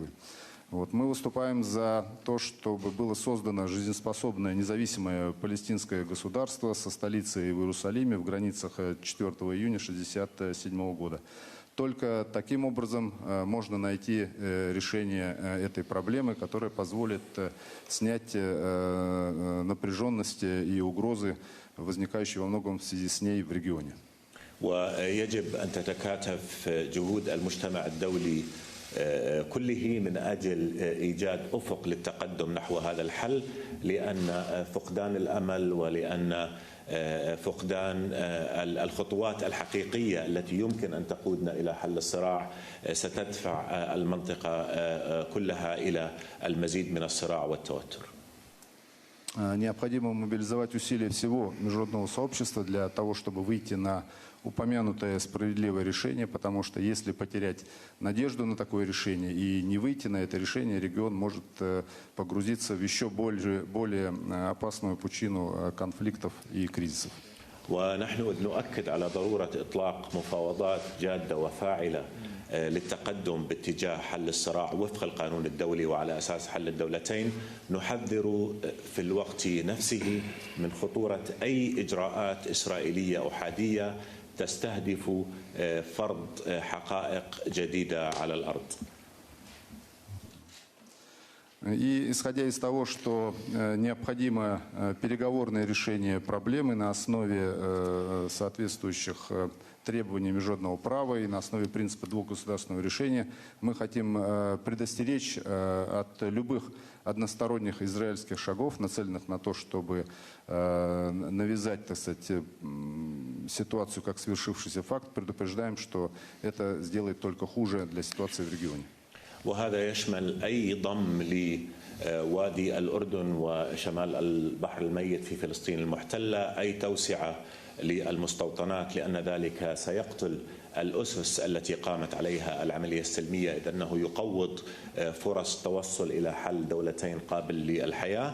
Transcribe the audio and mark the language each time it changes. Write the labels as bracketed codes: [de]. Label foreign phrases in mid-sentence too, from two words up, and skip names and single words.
[ru] Мы выступаем за то, чтобы было создано жизнеспособное независимое палестинское государство со столицей в Иерусалиме в границах 4 июня 1967 года. Только таким образом можно найти решение этой проблемы, которое позволит снять напряженность и угрозы, возникающие во многом в связи с ней в регионе. [ar] ويجب أن تتكاتف جهود المجتمع الدولي كله من أجل إيجاد أفق للتقدم نحو هذا الحل، لأن فقدان الأمل ولأن فقدان الخطوات الحقيقية التي يمكن أن تقودنا إلى حل الصراع ستدفع المنطقة كلها إلى المزيد من الصراع والتوتر. [ru] Необходимо мобилизовать усилия всего международного сообщества для того, чтобы выйти на упомянутое справедливое решение, потому что если потерять надежду на такое решение и не выйти на это решение, регион может погрузиться в еще более опасную пучину конфликтов и кризисов. [ar] ونحن نؤكد على ضرورة إطلاق مفاوضات جادة وفاعلة للتقدم باتجاه حل الصراع وفق القانون الدولي وعلى أساس حل الدولتين، نحذر في الوقت نفسه من خطورة أي إجراءات إسرائيلية أحادية تستهدف فرض حقائق جديدة على الأرض. [ru] И исходя из того, что необходимо переговорное решение проблемы на основе соответствующих требований международного права и на основе принципа двухгосударственного решения, мы хотим предостеречь от любых односторонних израильских шагов, нацеленных на то, чтобы навязать, так сказать, ситуацию как свершившийся факт. Предупреждаем, что это сделает только хуже для ситуации в регионе. [ar] وهذا يشمل أي ضم لوادي الأردن وشمال البحر الميت في فلسطين المحتلة، أي توسعة للمستوطنات، لأن ذلك سيقتل الأسس التي قامت عليها العملية السلمية، إذ أنه يقوض فرص التوصل إلى حل دولتين قابل للحياة.